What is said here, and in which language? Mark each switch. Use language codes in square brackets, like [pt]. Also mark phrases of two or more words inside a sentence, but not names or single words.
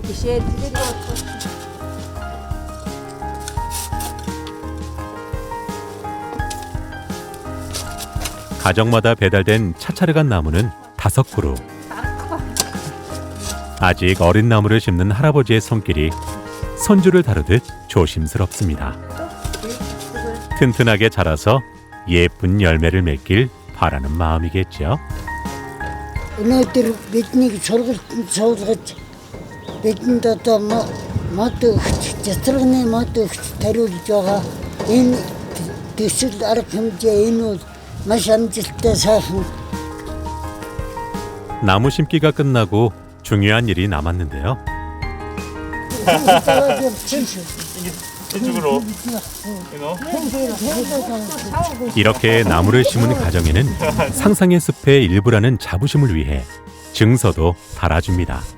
[ko] 가정마다 배달된 차차르간 나무는 5그루. 아직 어린 나무를 심는 할아버지의 손길이 손주를 다루듯 조심스럽습니다. 튼튼하게 자라서 예쁜 열매를 맺길 바라는 마음이겠죠. [mn] өнөөдөр бидний сургалт суулгаж бидэнд одоо мод өгч цэцэрэгний мод өгч тариулж байгаа энэ төсөл арга хэмжээ энэ бол маш амжилттай сайхан. [ko] 나무 심기가 끝나고 중요한 일이 남았는데요. 이렇게 나무를 심은 가정에는 상상의 숲의 일부라는 자부심을 위해 증서도 달아줍니다.